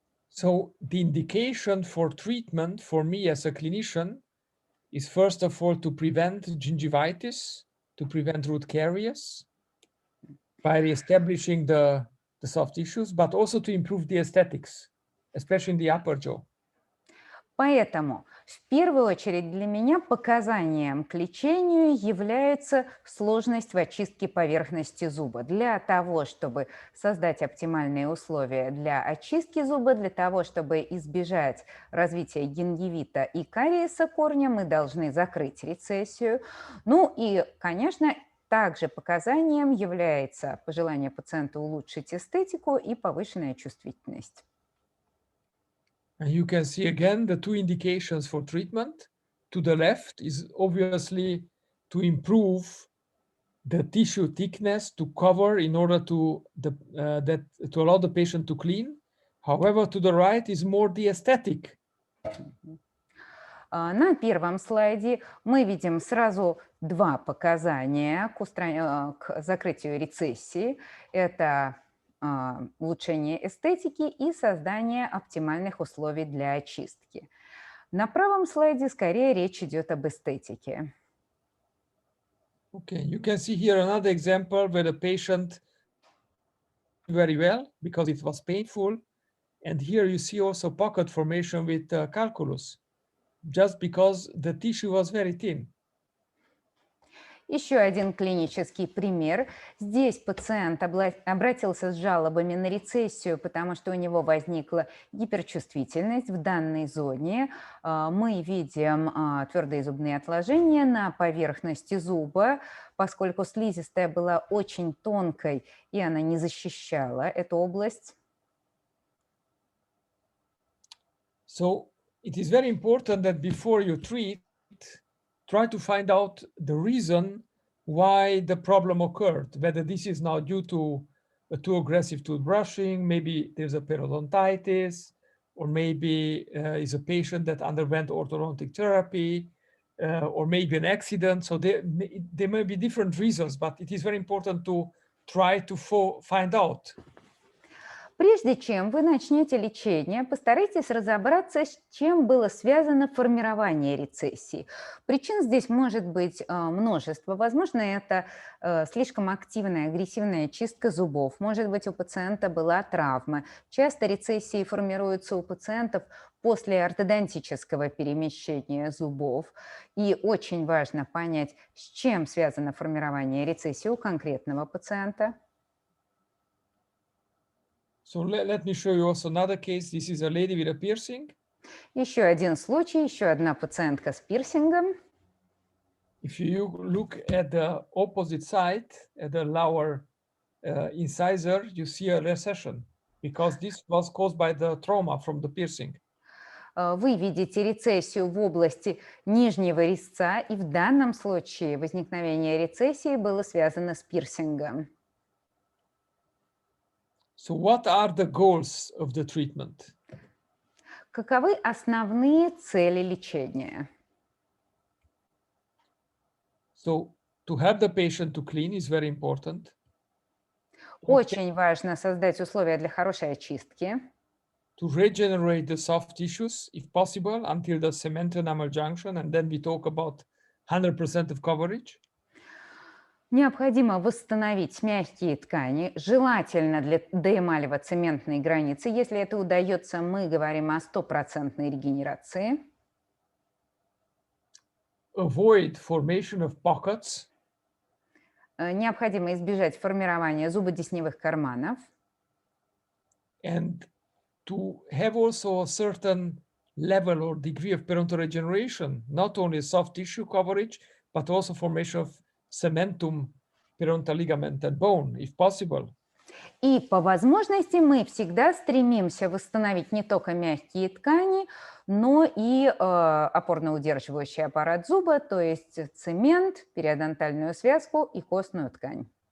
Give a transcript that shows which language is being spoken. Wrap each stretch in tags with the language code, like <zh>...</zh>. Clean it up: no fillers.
<en>So the indication for treatment for me as a clinician is first of all to prevent gingivitis, to prevent root caries by reestablishing the soft tissues, but also to improve the aesthetics, especially in the upper jaw.</en> <ru>Поэтому в первую очередь для меня показанием к лечению является сложность в очистке поверхности зуба. Для того, чтобы создать оптимальные условия для очистки зуба, для того, чтобы избежать развития гингивита и кариеса корня, мы должны закрыть рецессию. Ну и, конечно, также показанием является пожелание пациента улучшить эстетику и повышенная чувствительность.</ru> <en>And you can see again the two indications for treatment. To the left is obviously to improve the tissue thickness to cover in order to allow the patient to clean. However, to the right is more the aesthetic.</en> <ru>На первом слайде мы видим сразу два показания к закрытию рецессии. Это улучшение эстетики и создание оптимальных условий для очистки. На правом слайде скорее речь идет об эстетике.</ru> <en>Okay, you can see here another example where the patient very well because it was painful. And here you see also pocket formation with calculus, just because the tissue was very thin.</en> <ru>Еще один клинический пример. Здесь пациент обратился с жалобами на рецессию, потому что у него возникла гиперчувствительность в данной зоне. Мы видим твердые зубные отложения на поверхности зуба, поскольку слизистая была очень тонкой, и она не защищала эту область.</ru> <en>So it is very important that before you treat, try to find out the reason why the problem occurred, whether this is now due to a too aggressive tooth brushing, maybe there's a periodontitis, or maybe is a patient that underwent orthodontic therapy, or maybe an accident. So there may be different reasons, but it is very important to try to find out.</en> <ru>Прежде чем вы начнете лечение, постарайтесь разобраться, с чем было связано формирование рецессии. Причин здесь может быть множество. Возможно, это слишком активная, агрессивная чистка зубов. Может быть, у пациента была травма. Часто рецессии формируются у пациентов после ортодонтического перемещения зубов. И очень важно понять, с чем связано формирование рецессии у конкретного пациента.</ru> <en>So let me show you also another case. This is a lady with a piercing.</en> <ru>Еще один случай, еще одна пациентка с пирсингом.</ru> <en>If you look at the opposite side, at the lower incisor, you see a recession because this was caused by the trauma from the piercing.</en> <ru>Вы видите рецессию в области нижнего резца, и в данном случае возникновение рецессии было связано с пирсингом.</ru> <en>So what are the goals of the treatment?</en> <ru>Каковы основные цели лечения?</ru> <en>So to help the patient to clean is very important.</en> <ru>Очень важно создать условия для хорошей очистки.</ru> <en>To regenerate the soft tissues, if possible, until the cement enamel junction, and then we talk about 100% of coverage.</en> <ru>Необходимо восстановить мягкие ткани, желательно до эмалево-цементной границы. Если это удается, мы говорим о 100% регенерации.</ru> <en>Avoid formation of pockets.</en> <ru>Необходимо избежать формирования зубодесневых карманов.</ru> <en>And to have also a certain level or degree of periodontal regeneration, not only soft tissue coverage, but also formation of cementum, periodontal ligament and bone, if possible.</en> <ru>И по возможности мы всегда стремимся восстановить не только мягкие ткани, но и опорно-удерживающий аппарат зуба, то есть цемент, периодонтальную связку и костную ткань.</ru>